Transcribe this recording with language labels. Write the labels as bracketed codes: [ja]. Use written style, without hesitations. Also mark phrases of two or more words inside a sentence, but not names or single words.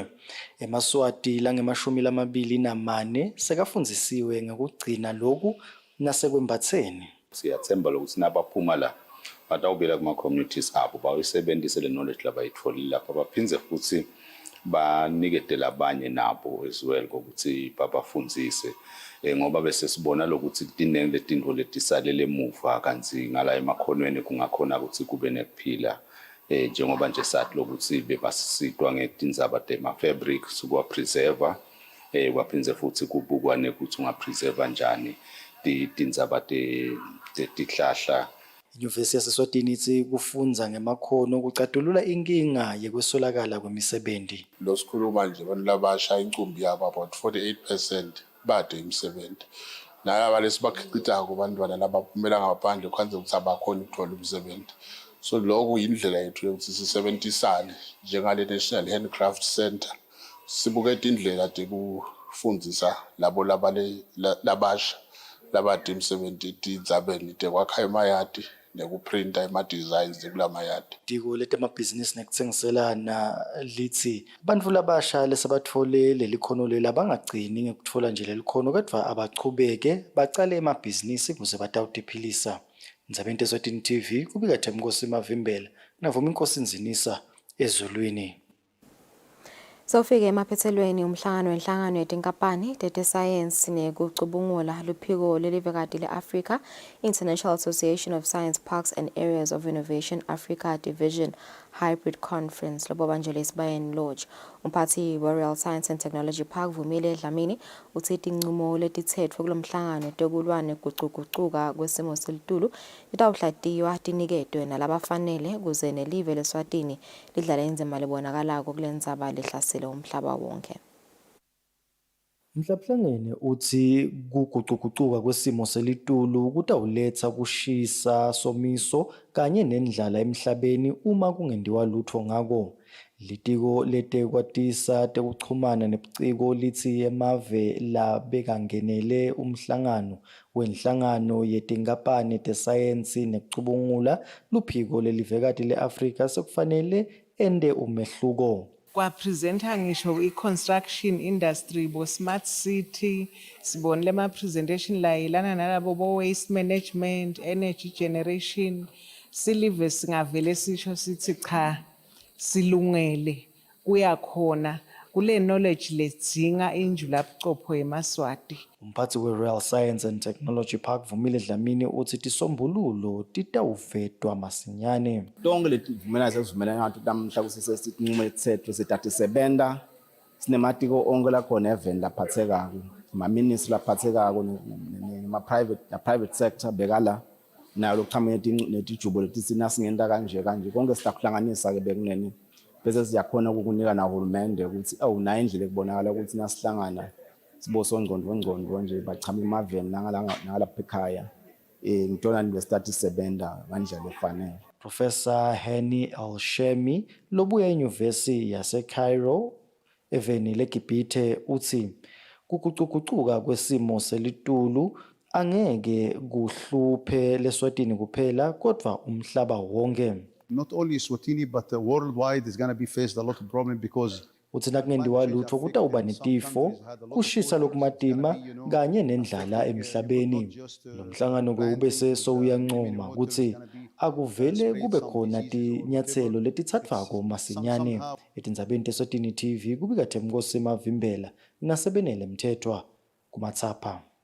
[ss] Emaswati la nge-24 sekafundzisiwe ngekugcina loku nasekwembatseni. Siyatsemba lokuthi nabaphuma la batawubela kuma-communities abo bayisebenzise le knowledge labayitholile lapha baphindze futhi baniketele abanye nabo [en] as well [ss] ukuthi babafundzise ngoba bese sibona lokuthi tinenge letinto letisalele emuva kanti ngala emakhonweni kungakhona ukuthi kube nekuphila njengoba nje sathi lokuthi bebasitwa ngetindzaba tema-fabric sukwa preserver kwaphindze futhi kubukwane ukuthi ungapreserva njani tindzaba tetihlahla. Inyuvesi yaseSwatini ithi kufundza ngemakhono kucatulula inkinga yekwesolakala kwemisebenzi. Lo sikhuluma nje abantu labasha incumbi yabo about 48% bade imisebenzi. Nalaba lesibakhicitako abantwana labaphumela ngaphandle kwanze ukuthi abakhona ukuthola umsebenzi. So lokho yindlela yethu yokuthi sisebentisane njengale National Handcraft Center. Sibuke indlela tekufundisa labo labasha labade imisebenzi tindzabeni tekwakha emayadi nekuprinta ema-designs ekulamayadi. Tiko letemabhizinisi nekutsengiselana lithi bantfu labasha lesabatfole lelikhono lela bangagcini ngekutfola nje lelikhono kodwa abachubeke bacale emabhizinisi kuze batawutiphilisa. Ndzabeni Eswatini TV kubika Themkosi Mavimbela navuma Inkosi Nzinisa ezulwini. Sofike emaphethelweni umhlangano yetinkampani tesayensi nekucubungula luphiko lelivekati le-Africa International Association of Science Parks and Areas of Innovation Africa Division Hybrid Conference lobobanjele esibayeni lodge. Umphathi wa-Royal Science and Technology Park Vumile Dlamini uthi tincumo letitsetfwe kulomhlangano tekulwane kugucugucuka kwesimo selitulu litawuhlatiywa tiniketwe nalabafanele kuze nelive leSwatini lidlale indzima lebonakalako kulendzaba lehlasele umhlaba wonke. Mhlabuhlangene uthi kugucugucuka kwesimo selitulu kutawuletsa kushisa somiso kanye nendlala emhlabeni uma kungendiwa lutho ngako. Litiko letekwatisa tekuchumana nebuciko lithi emave labekangenele umhlangano wenhlangano yetinkampani tesayensi nekucubungula luphiko lelivekati le-Afrika sekufanele ende umehluko. Kwapresenta ngisho i- [en] construction industry [ss] bo- [en] smart city [ss] sibonile ama-presentation layelana nalabo bo- [en] waste management, energy generation. [ss] Silive singavele sisho sithi cha silungele kuyakhona kule knowledge ledzinga injulabucopho yemaswati. Umphathi we-Royal Science and Technology Park Vumile Dlamini uthi tisombululo titawuvetwa masinyane. Tonke letivumelana sesivumelana ngathi namhla kusisesinqumo lethetho sidatisebenta sinematiko onke lakhona event laphathekako ama-ministry laphathekako [en] private sector [ss] bekala nayo lokuchama netijubo letisina singenta kanje konke siyakuhlanganisa ke bekunene bese siyakhona ukukunika na uhulumende ukuthi awunayo indlela ekubonakala ukuthi nasihlangana sibosongqondo nje bachama imaveni ngalapha ekhaya ngitona nibestati sebenda ngandlela efanele. Professor Henny Alshemi lobuya enyuvesi yaseCairo eveni leGibhithe uthi kugucugucuka kwesimo selitulu angeke kuhluphe leSwatini kuphela kodwa umhlaba wonke. [en] Not only Eswatini but worldwide is going to be faced a lot of problem because [ss] uthi nakungendiwa lutho kutawuba netifo kushisa lokumatima kanye nendlala emhlabeni. Lo mhlangano ke ubese sowuyancoma ukuthi akuvele kube khona tinyathelo letithathwako masinyane. Etindzabeni Eswatini TV kubika Themkosi Mavimbela nasebenele Mthethwa kumathapha.